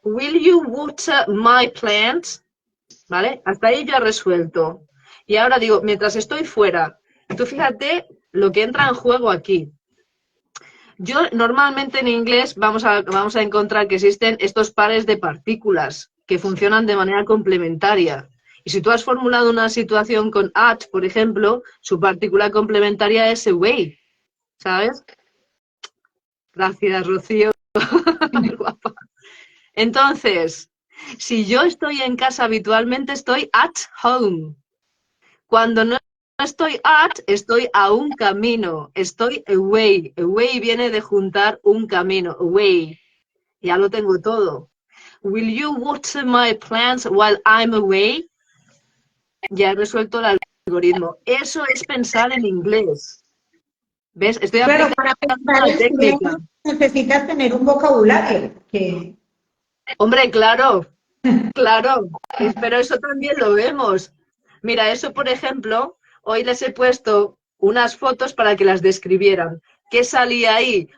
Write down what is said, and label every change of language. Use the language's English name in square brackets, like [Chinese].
[English] Will you water my plants? [Spanish] ¿Vale? Hasta ahí ya resuelto. Y ahora digo, mientras estoy fuera, tú fíjate lo que entra en juego aquí. Yo normalmente en inglés vamos a encontrar que existen estos pares de partículas que funcionan de manera complementaria. Y si tú has formulado una situación con at, por ejemplo, su partícula complementaria es away, ¿sabes? Gracias, Rocío. Guapa. Entonces, si yo estoy en casa habitualmente, estoy [English] at home. [Spanish] Cuando no estoy at, estoy a un camino. Estoy away. Away viene de juntar un camino. Away. Ya lo tengo todo. [English] Will you water my plants while I'm away? [Spanish] Ya he resuelto el algoritmo. Eso es pensar en inglés. ¿Ves? Estoy Pero aplicando para pensar una en inglés técnica. necesitas tener un vocabulario que... Hombre, claro, claro. Pero eso también lo vemos. Mira, eso, por ejemplo, hoy les he puesto unas fotos para que las describieran. ¿Qué salía ahí?